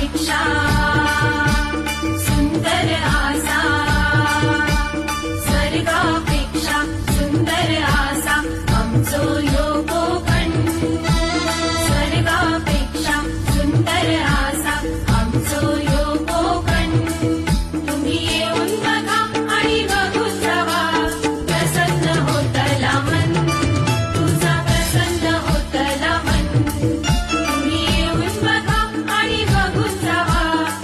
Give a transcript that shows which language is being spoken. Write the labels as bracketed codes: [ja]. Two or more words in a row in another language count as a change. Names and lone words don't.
[kok] स्वर्गापेक्षा सुंदर आसा, स्वर्गापेक्षा सुंदर आसा आमचो ह्यो कोकण, स्वर्गापेक्षा सुंदर आसा आमचो ह्यो कोकण. [mr] तुम्ही येऊन बघा आणि बघून जावा, प्रसन्न होतला मन, तुझा प्रसन्न होतला मन. तुम्ही येऊन बघा आणि बघून जावा,